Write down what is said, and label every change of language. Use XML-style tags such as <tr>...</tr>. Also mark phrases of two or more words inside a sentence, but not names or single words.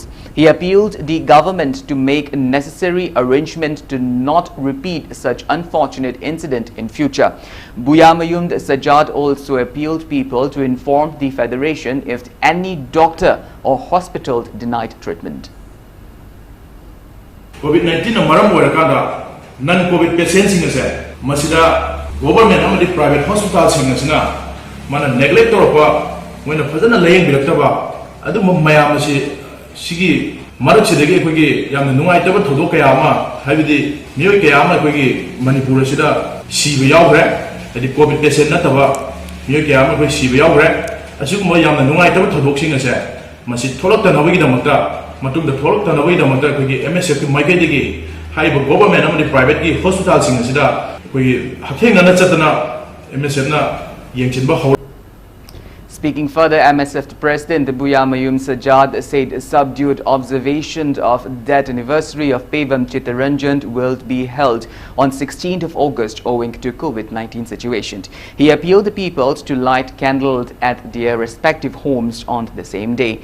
<en>He appealed the government to make necessary arrangements to not repeat such unfortunate incident in future. Buyamayum Sajjad also appealed people to inform the Federation if any doctor or hospital denied treatment.</en> <mni>COVID-19 maram oirakada</mni> <en>non-COVID patients</en> <mni>ingase masida government amadi</mni> <en>private hospitals</en> <mni>ingasina mana neglect torpa when phajana laying bilaktaba adu mayam asi sigi maraksidagi ekhoi yamna nungaitaba thodok kaya ama habidi miyoi kaya ama ekhoi Manipur asida siba yaugre adi</mni> <en>COVID patient</en> <mni>nataba miyoi kaya ama ekhoi siba yaugre asiguma yamna nungaitaba thodok singase masi tholaktanabagi damakta matungda tholaktanabagi damakta ekhoi MSF ki maikaidagi haiba government amadi private ki hospital sing asida ekhoi hathengana chatana MSF na yengchinba.</mni> <en>Speaking further, MSF President Buyamayum Sajjad said subdued observation of death anniversary of Pevam Chittaranjan will be held on 16th of August owing to COVID-19 situation. He appealed the people to light candles at their respective homes on the same day.</en>